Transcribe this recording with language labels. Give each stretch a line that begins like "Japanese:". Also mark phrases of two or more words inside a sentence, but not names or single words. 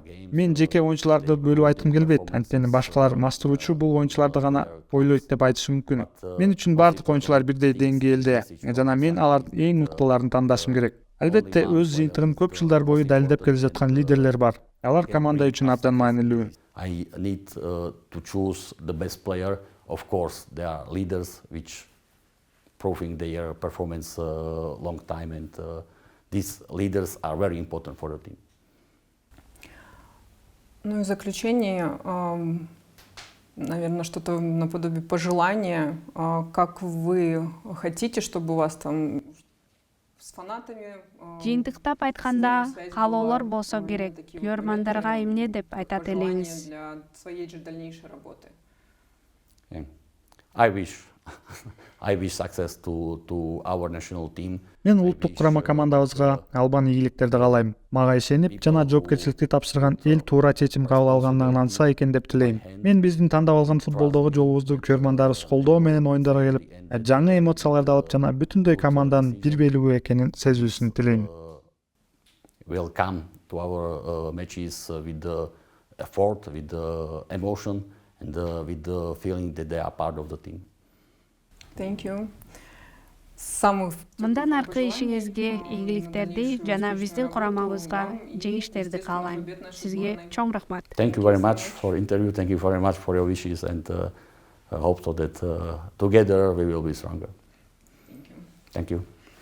Kyrgyz: Мен жеке оюнчуларды бөлүп айткым келбейт. Анткени башкалар мастерчу бул оюнчуларды гана ойлойт деп айтышы мүмкүн. Мен үчүн бардык оюнчулар бирдей деңгээлде жана мен алардын эң мыктыларын тандашым керек. Албетте өз жыйынтыгын көп жылдар бою далилдеп келе жаткан лидерлер бар. Алар команда үчүн абдан маанилүү.
English: I need to choose the best player. Of course, there are leaders which proving their performance long time, and these leaders are very important for the team.
Russian: Ну и в заключение, наверное, что-то наподобие пожелания, как вы хотите, чтобы у вас там с фанатами.
Kyrgyz: Жыйынтыктап айтканда каалоолор болсо керек. Көрмандарга эмне деп айтат элеңиз?
Russian: Для своей же дальнейшей работы.
English: I wish success to our national team.
Kyrgyz: Мен улуттук курама командабызга албан ийгиликтерди каалайм. Мага ишенип жана жоопкерчиликти тапшырган эл туура чечим кабыл алганына ынанса экен деп тилейм. Мен биздин тандап алган футболдогу жолубузду көрмандарыбыз колдоо менен оюндарга келип, жаңы эмоцияларды алып жана бүтүндөй команданын бир белгүү экенин сезүүсүн тилейм.
English: We'll come to our matches with the effort, with the emotion, and with the feeling that they are part of the team. Thank you.
Kyrgyz: Мындан аркы ишиңизге ийгиликтерди жана биздин курамабызга жеңиштерди каалайм. Сизге чоң рахмат.
English: Thank you very much for interview. Thank you very much for your wishes, and I hope so that together we will be stronger. Thank you.